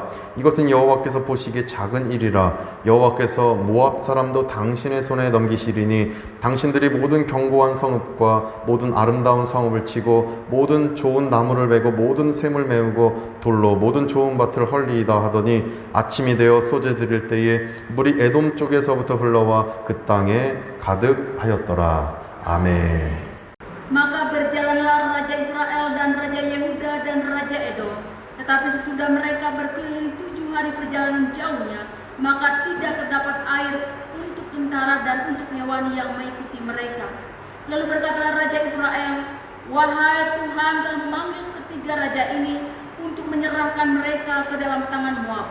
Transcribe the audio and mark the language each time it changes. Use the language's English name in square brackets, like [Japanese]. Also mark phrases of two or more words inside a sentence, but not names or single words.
[Korean] 이것은 여호와께서 보시기에 작은 일이라. 여호와께서 모압 사람도 당신의 손에 넘기시리니 당신들이 모든 견고한 성읍과 모든 아름다운 성읍을 치고 모든 좋은 나무를 베고 모든 샘을 메우고 돌로 모든 좋은 밭을 헐리이다 하더니 아침이 되어 소재 드릴 때에 물이 에돔 쪽에서부터 흘러와 그 땅에 가득하였더라. 아멘. [Indonesian] Maka berjalanlah Raja Israel dan Raja Yehuda dan Raja Edom. Tetapi sesudah mereka berkeliling 7 hari perjalanan jauhnya, maka tidak terdapat air untuk tentara dan untuk hewani yang mengikuti mereka. Lalu berkatalah Raja Israel, wahai Tuhan telah memanggil ketiga raja ini untuk menyerahkan mereka ke dalam tangan Moab.